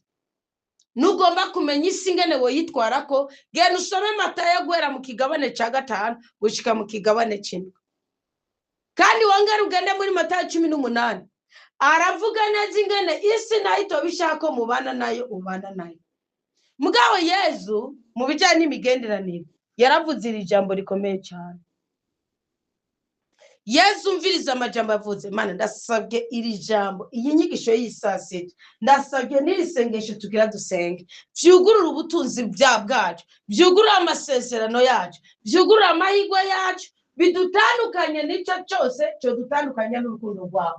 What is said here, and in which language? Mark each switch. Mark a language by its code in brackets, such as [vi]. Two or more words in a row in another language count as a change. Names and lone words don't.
[rn] Nugomba kumenya isi ngene wo yitwara ko genda usome Matayo guhera mu kigabane ca 5 gushika mu kigabane c'7 kandi wongera ugende muri Matayo 18 aravuga neza ingene isi nayo itobishaka mubana nayo ubana nayo. Mugabo Yesu mu bijanye n'imigenderanire yaravuze iri jambo rikomeye cyane. Yesu umviriza amajambo avuze. Mana ndasabye iri jambo, iyi nyigisho y'isasije, ndasabye n'iri sengesho tugira dusenge, vyugurura ubutunzi bwacu, vyugurura amasezerano yacu, vyugurura amahirwe yacu, bidutandukanye n'icyo cyose cyo dutandukanye n'urukundo rwawe.